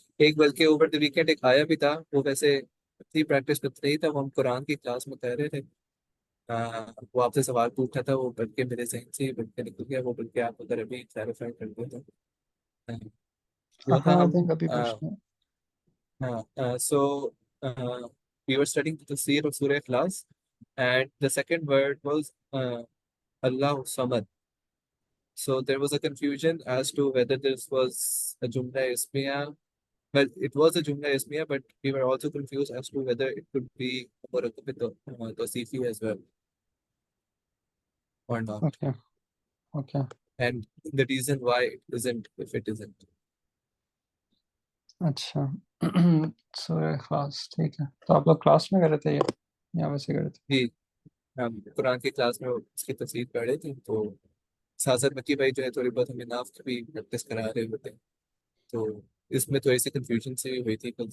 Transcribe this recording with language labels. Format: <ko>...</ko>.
<ur>ایک بلکہ over the weekend ایک آیا بھی تھا, وہ ویسے اتنی پریکٹس کرتے نہیں تھا, وہ ہم قرآن کی کلاس میں کہہ رہے تھے, وہ آپ سے سوال پوچھا تھا, وہ بلکہ میرے ذہن سے بلکہ نکل گیا, وہ بلکہ آپ اگر ابھی کلیریفائی کر دیں تو وہ تھا. ہاں ہم دیں ابھی پوچھتے ہیں.</ur> <en>So we were studying the tafsir of Surah Ikhlas, and the second word was Allah Samad. So there was a confusion as to whether this was a Jumla Ismiya. Well, it was a Jumla Ismiya, but we were also confused as to whether it could be a Murakkab Tawsifi as well or not. Okay. And the reason why it isn't, if it isn't.</en> <ur>اچھا سورہ اخلاص ٹھیک ہے. تو آپ لوگ class میں کر رہے تھے یا ویسے کر رہے تھے؟ جی, ہم قرآن کی کلاس میں اس کی تفسیر پڑھ رہے تھے, تو سازد مکی بھائی جو ہے تھوڑی بہت ہمیں ناف کی بھی پریکٹس کرا رہے ہوتے ہیں, تو اس میں تھوڑی سی کنفیوژن سے ہوئی تھی.</ur>